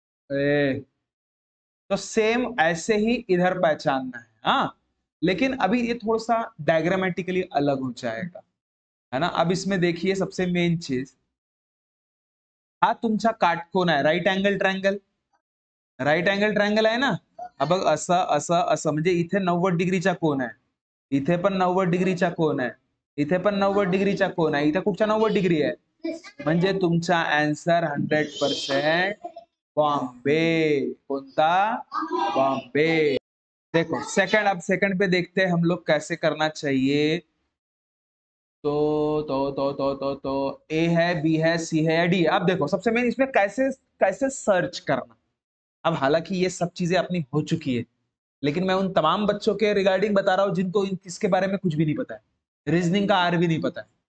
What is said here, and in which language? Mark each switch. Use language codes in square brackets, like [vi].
[hi] ए, तो सेम ऐसे ही इधर पहचानना है। हाँ, लेकिन अभी ये थोड़ा सा डायग्रामेटिकली अलग हो जाएगा, है ना। अब इसमें देखिए सबसे मेन चीज, [mr] हा तुमचा काटकोन आहे, right angle triangle, right angle triangle आहे ना। हा बघ असं असं असं, म्हणजे इथे 90 डिग्रीचा कोन आहे, इथे पण 90 डिग्रीचा कोन आहे, इथे पण 90 डिग्रीचा कोन आहे, इथे कुठच्या 90 डिग्री आहे, म्हणजे तुमचा आन्सर 100% बॉम्बे। कोणता? बॉम्बे। [hi] देखो सेकंड, अब सेकंड पे देखते हैं हम लोग कैसे करना चाहिए। तो ए है, बी है, सी है या डी। अब देखो सबसे मेन इसमें कैसे कैसे सर्च करना। अब हालांकि ये सब चीजें अपनी हो चुकी है, लेकिन मैं उन तमाम बच्चों के रिगार्डिंग बता रहा हूं जिनको इसके बारे में कुछ भी नहीं पता है, रीजनिंग का आर भी नहीं पता है।